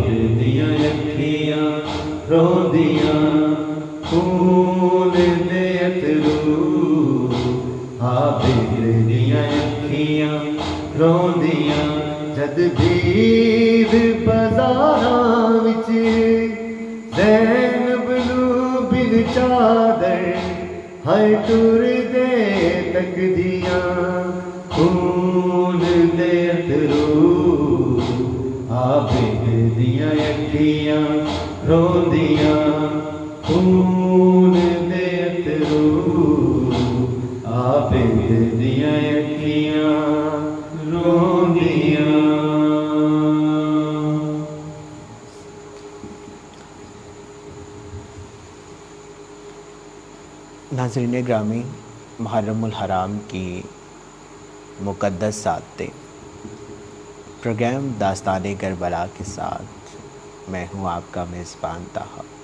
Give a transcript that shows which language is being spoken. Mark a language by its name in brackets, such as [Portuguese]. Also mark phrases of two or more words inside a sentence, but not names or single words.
[Punjabi] دیاں اکھیاں روندیاں خون دے اتھرو عابد دیاں اکھیاں روندیاں جد بھیڑ بازاراں وچ زینب نوں بن چادر ہائے ٹور دے تکدیاں خون دے اترو عابد دیاں اکھیاں روندیاں خون دے اترو عابد دیاں اکھیاں روندیاں. [Urdu] ناظرین گرامی، محرم الحرام کی مقدس ساعتیں، پروگرام داستان کربلا کے ساتھ میں ہوں آپ کا میزبان طاہا.